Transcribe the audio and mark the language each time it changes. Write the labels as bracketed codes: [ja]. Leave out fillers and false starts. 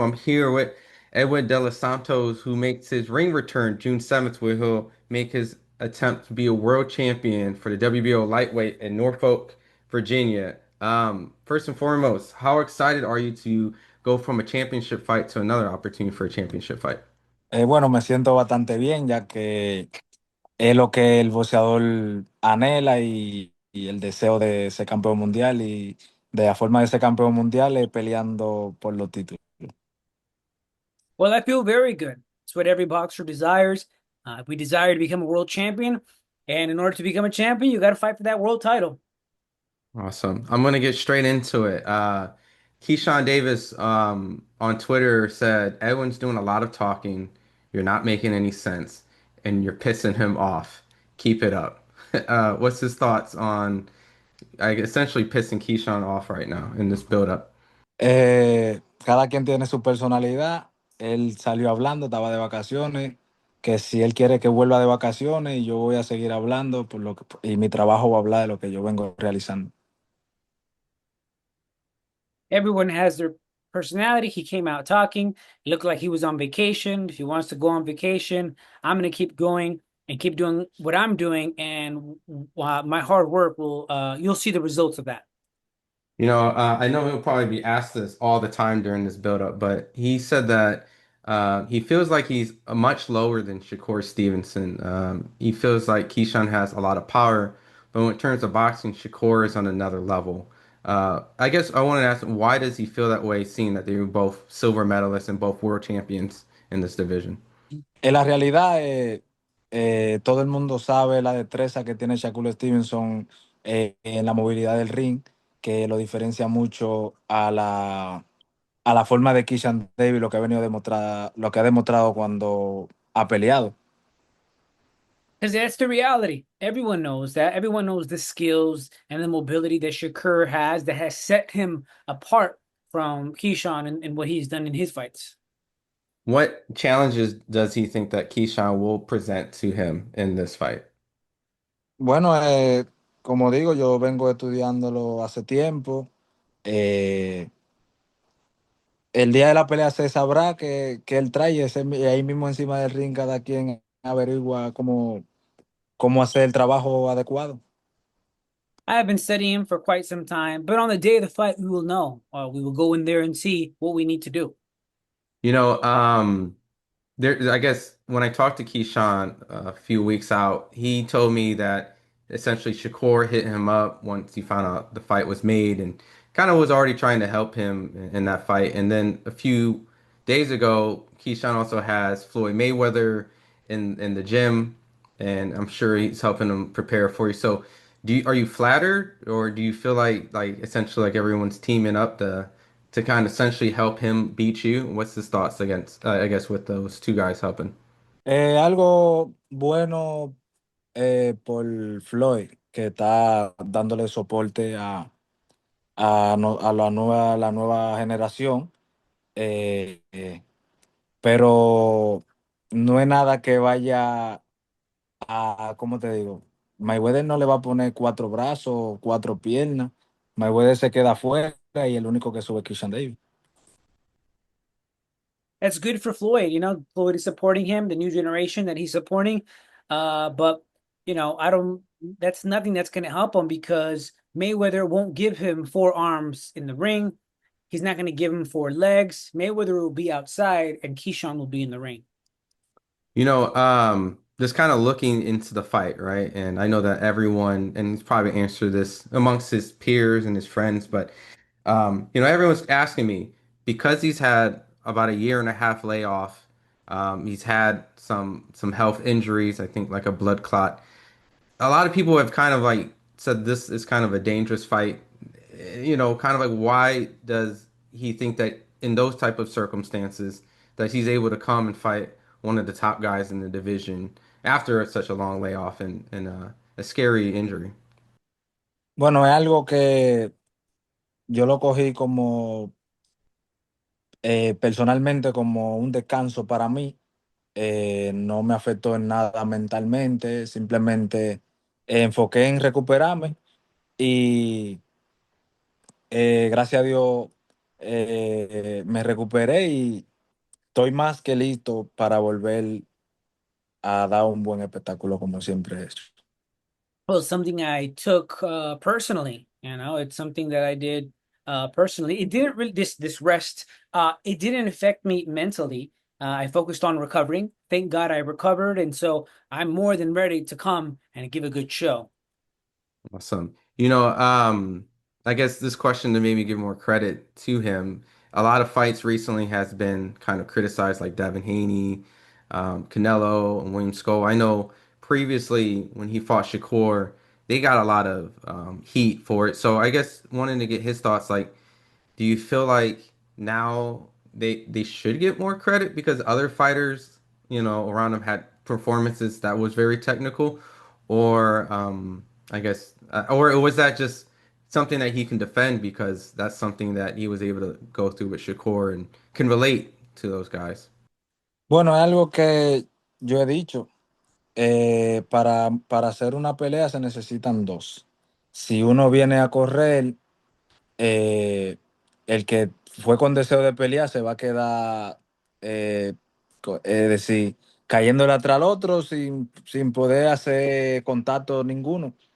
[en] I'm here with Edwin De Los Santos, who makes his ring return June 7th, where he'll make his attempt to be a world champion for the WBO lightweight in Norfolk, Virginia. First and foremost, how excited are you to go from a championship fight to another opportunity for a championship fight? [es] Bueno, me siento bastante bien, ya que es lo que el boxeador anhela y el deseo de ser campeón mundial y de la forma de ser campeón mundial es peleando por los títulos. [en] Well, I feel very good. It's what every boxer desires. We desire to become a world champion, and in order to become a champion, you got to fight for that world title. Awesome. I'm gonna get straight into it. Keyshawn Davis on Twitter said, Edwin's doing a lot of talking. You're not making any sense, and you're pissing him off. Keep it up. What's his thoughts on essentially pissing Keyshawn off right now in this build-up? [es] Cada quien tiene su personalidad. Él salió hablando, estaba de vacaciones, que si él quiere que vuelva de vacaciones, y yo voy a seguir hablando y mi trabajo va a hablar de lo que yo vengo realizando. [en] Everyone has their personality. He came out talking. It looked like he was on vacation. If he wants to go on vacation, I'm going to keep going and keep doing what I'm doing, and my hard work will. You'll see the results of that. I know he'll probably be asked this all the time during this build-up, but he said that he feels like he's much lower than Shakur Stevenson. He feels like Keyshawn has a lot of power, but in terms of boxing, Shakur is on another level. I guess I wanted to ask him, why does he feel that way, seeing that they were both silver medalists and both world champions in this division? [es] En la realidad, todo el mundo sabe la destreza que tiene Shakur Stevenson en la movilidad del ring, que lo diferencia mucho a la forma de Keyshawn Davis, lo que ha venido a demostrar, lo que ha demostrado cuando ha peleado. [en] Because that's the reality. Everyone knows that. Everyone knows the skills and the mobility that Shakur has that has set him apart from Keyshawn and what he's done in his fights. What challenges does he think that Keyshawn will present to him in this fight? [es] Bueno, como digo, yo vengo estudiándolo hace tiempo. Eh, el día de la pelea se sabrá que él trae y ahí mismo encima del ring cada quien averigua cómo hacer el trabajo adecuado. [en] I have been studying him for quite some time, but on the day of the fight, we will know. We will go in there and see what we need to do. You know, I guess when I talked to Keyshawn a few weeks out, he told me that essentially Shakur hit him up once he found out the fight was made and kind of was already trying to help him in that fight. And then a few days ago, Keyshawn also has Floyd Mayweather in the gym, and I'm sure he's helping him prepare for you. So, are you flattered, or do you feel like essentially like everyone's teaming up to kind of essentially help him beat you? What's his thoughts against, I guess, with those two guys helping? [es] Algo bueno por Floyd, que está dándole soporte a la nueva generación, eh, eh, pero no es nada que vaya ¿cómo te digo? Mayweather no le va a poner cuatro brazos, cuatro piernas. Mayweather se queda afuera y el único que sube es Christian Davis. [en] That's good for Floyd. Floyd is supporting him, the new generation that he's supporting. But I don't. That's nothing that's going to help him because Mayweather won't give him forearms in the ring. He's not going to give him four legs. Mayweather will be outside, and Keyshawn will be in the ring. Just kind of looking into the fight, right? And I know that everyone, and he's probably answered this amongst his peers and his friends, but everyone's asking me because he's had about a year and a half layoff. He's had some health injuries, I think like a blood clot. A lot of people have kind of like said this is kind of a dangerous fight. Kind of like why does he think that in those type of circumstances that he's able to come and fight one of the top guys in the division after such a long layoff and a scary injury? [es] Bueno, es algo que yo lo cogí como personalmente como un descanso para mí. No me afectó en nada mentalmente, simplemente enfoqué en recuperarme y gracias a Dios me recuperé y estoy más que listo para volver a dar un buen espectáculo como siempre he hecho. [en] Well, something I took personally. It's something that I did personally. It didn't really this rest. It didn't affect me mentally. I focused on recovering. Thank God I recovered, and so I'm more than ready to come and give a good show. Awesome. I guess this question to maybe give more credit to him. A lot of fights recently has been kind of criticized, like Devin Haney, Canelo, and William Sco. I know previously when he fought Shakur, they got a lot of heat for it. So I guess wanting to get his thoughts, like, do you feel like now they should get more credit because other fighters, around them had performances that was very technical, or I guess, or was that just something that he can defend because that's something that he was able to go through with Shakur and can relate to those guys? [es] Bueno, es algo que yo he dicho. Para hacer una pelea se necesitan dos. Si uno viene a correr, eh, el que fue con deseo de pelear se va a quedar, es decir, cayéndole atrás al otro sin poder hacer contacto ninguno.